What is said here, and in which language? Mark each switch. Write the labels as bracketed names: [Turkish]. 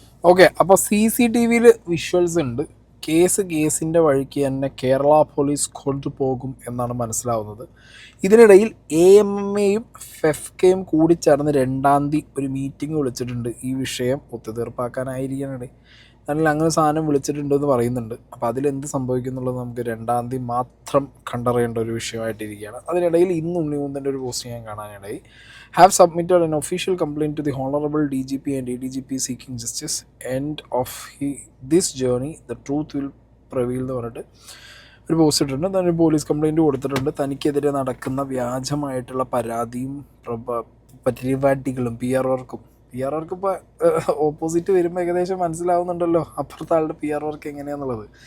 [Malayalam] Okay, അപ്പോൾ CCTV visuals ഉണ്ട്. കേസിന്റെ വഴിക്ക് തന്നെ കേരള പോലീസ് കൊണ്ടുപോകും എന്നാണ് മനസ്സിലാവുന്നത്. ഇതിനിടയിൽ AMMയും FEFCയും കൂടി ചേർന്ന് 2-ാം തീയതി ഒരു മീറ്റിംഗ് വിളിച്ചിട്ടുണ്ട്. ഈ വിഷയം ഒത്തുതീർപ്പാക്കാനായിരിക്കണേ, അല്ലെങ്കിൽ അങ്ങനെ സാധനം വിളിച്ചിട്ടുണ്ടെന്ന് പറയുന്നുണ്ട്. അപ്പോൾ അതിലെന്ത് സംഭവിക്കും എന്നുള്ളത് നമുക്ക് 2-ാം തീയതി മാത്രം കണ്ടറിയേണ്ട ഒരു വിഷയമായിട്ടിരിക്കുകയാണ്. അതിനിടയിൽ ഇന്ന് ഉണ്ണി മുകുന്ദൻ്റെ ഒരു പോസ്റ്റ് ഞാൻ കാണാനിടയിൽ, [English] Have submitted an official complaint to the Honorable DGP and ADGP seeking justice. End of this journey, the truth will prevail [Malayalam] എന്ന് പറഞ്ഞിട്ട് ഒരു പോസ്റ്റ് ഇട്ടിട്ടുണ്ട്. തന്നെ പോലീസ് കംപ്ലയിൻറ്റ് കൊടുത്തിട്ടുണ്ട്. തനിക്കെതിരെ നടക്കുന്ന വ്യാജമായിട്ടുള്ള പരാതിയും പരിപാടികളും PR വർക്കും ഇപ്പോൾ ഓപ്പോസിറ്റ് വരുമ്പോൾ ഏകദേശം മനസ്സിലാവുന്നുണ്ടല്ലോ അപ്പുറത്തെ ആളുടെ PR വർക്ക് എങ്ങനെയാണെന്നുള്ളത്.